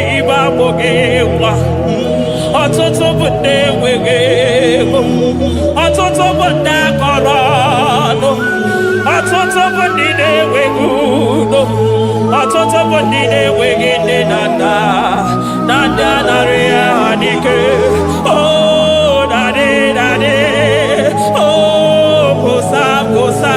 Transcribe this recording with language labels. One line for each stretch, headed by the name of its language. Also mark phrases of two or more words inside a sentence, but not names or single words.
Igbo: Babogewa. Ọtụtụ bụ ndị enweghị ego. Ọtụtụ bụ ndị akọrọ ọnụ. Ọtụtụ bụ ndị na-enweghị udo. Ọtụtụ bụ ndị na-enweghị nne na nna. Na ndị anaghị ha n'ike.
English: Oh, daddy, daddy. Oh, kosa, kosa.